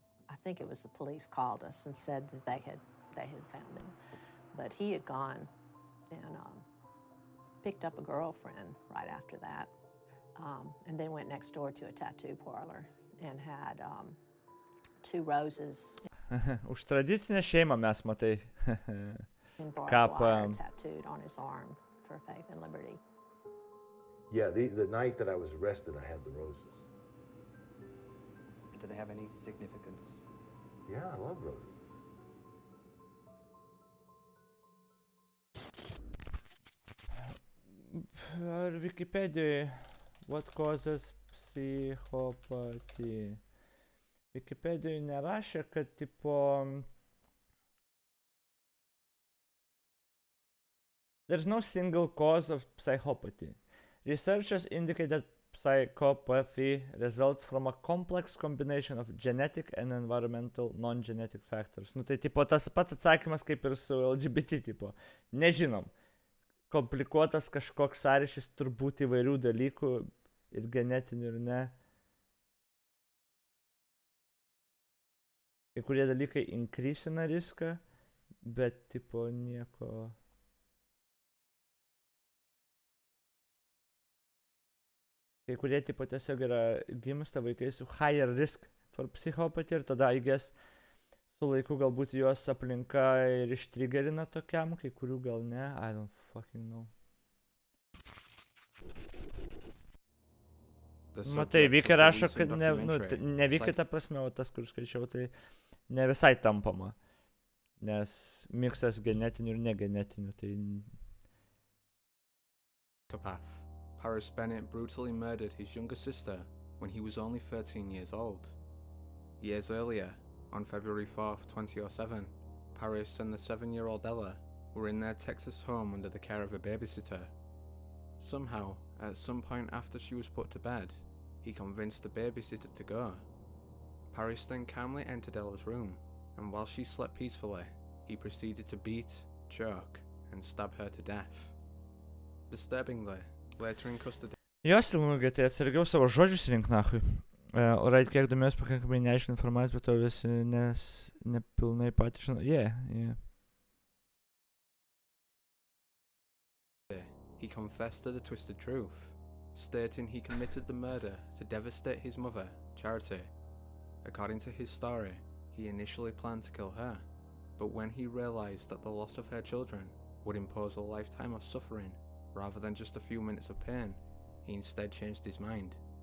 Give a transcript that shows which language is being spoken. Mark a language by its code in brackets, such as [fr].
[en] I think it was the police called us and said that they had found him. But he had gone and picked up a girlfriend right after that, and then went next door to a tattoo parlor and had 2 roses. [lt] Už tradicinę šeimą mes, matai. [en] And barbed wire tattooed on his arm for Faith and Liberty. Yeah, the night that I was arrested, I had the roses. Do they have any significance? Yeah, I love roses. [lt] Ar Wikipedijoje [en] what causes psichopathy? [lt] Wikipedijoje nerašė, kad tipo [en] there's no single cause of psychopathy. Researchers indicate that psychopathy results from a complex combination of genetic and environmental non-genetic factors. [lt] Nu tai tipo tas pats atsakymas kaip ir su LGBT tipo. Nežinom. Komplikuotas kažkoks sąryšis turbūt įvairių dalykų ir genetinių ir ne. Kai kurie dalykai increasina riską, bet tipo nieko... Kai kurie tipo tiesiog yra gimsta vaikai su [en] higher risk for psychopathy [lt] ir tada, [en] I guess, [lt] su laiku galbūt juos aplinka ir ištrigerina tokiam, kai kurių gal ne, [en] I don't fucking know. [lt] Matai, Viki rašo, kad ne Viki ta prasme, o tas, kur skaičiau, tai ne visai tampama, nes miksas genetinių ir negenetinių, tai... [en] Psychopath. Paris Bennett brutally murdered his younger sister when he was only 13 years old. Years earlier, on February 4th, 2007, Paris and the 7-year-old Ella were in their Texas home under the care of a babysitter. Somehow, at some point after she was put to bed, he convinced the babysitter to go. Paris then calmly entered Ella's room, and while she slept peacefully, he proceeded to beat, choke, and stab her to death. Disturbingly, later in custody. [lt] Jos ilgai, tai atsargiau savo žodžius rink nahui. Orait, kiek domės pakankamai neaiškia informacija, bet to visi nepilnai patys žino. [en] Yeah. He confessed to the twisted truth, stating he committed the murder to devastate his mother, Charity. According to his story, he initially planned to kill her, but when he realized that the loss of her children would impose a lifetime of suffering rather than just a few minutes of pain, he instead changed his mind.